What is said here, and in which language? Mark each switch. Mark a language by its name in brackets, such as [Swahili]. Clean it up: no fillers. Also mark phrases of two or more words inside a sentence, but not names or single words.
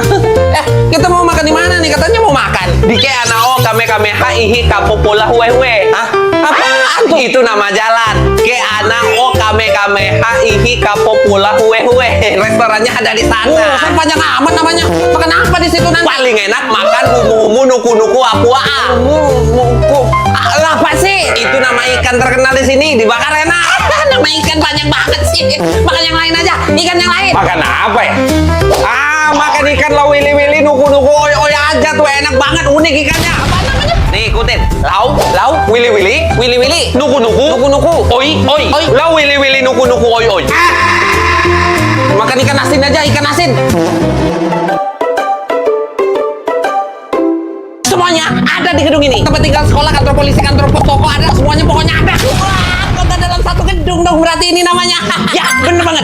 [Indonesian] Kita mau makan di mana nih? Katanya mau makan di Keanao Kamehameha Ihi Kapopula Huehue. Hah? Apaan tuh? Itu nama jalan. Keanao Kamehameha Ihi Kapopula Huehue. Restorannya ada di sana. Kan panjang amat namanya. Makan apa di situ nanti? Paling enak makan humu-humu nuku-nuku apua. Humu-humu. Apa sih? Itu nama ikan terkenal di sini. Dibakar enak. Nama ikan banyak banget sih. Makan yang lain aja. Ikan yang lain. Makan apa ya? Makan ikan lau wili-wili nuku-nuku oi aja tuh, enak banget, unik ikannya. Apa namanya? Nih ikutin. Lau wili-wili nuku-nuku oi. Lau wili-wili nuku-nuku oi. Makan ikan asin aja, ikan asin. Semuanya ada di gedung ini. Tempat tinggal, sekolah, kantor polisi, kantor pos, toko, ada semuanya, pokoknya ada. Wah, kota dalam satu gedung dong berarti ini namanya. Ya, bener banget.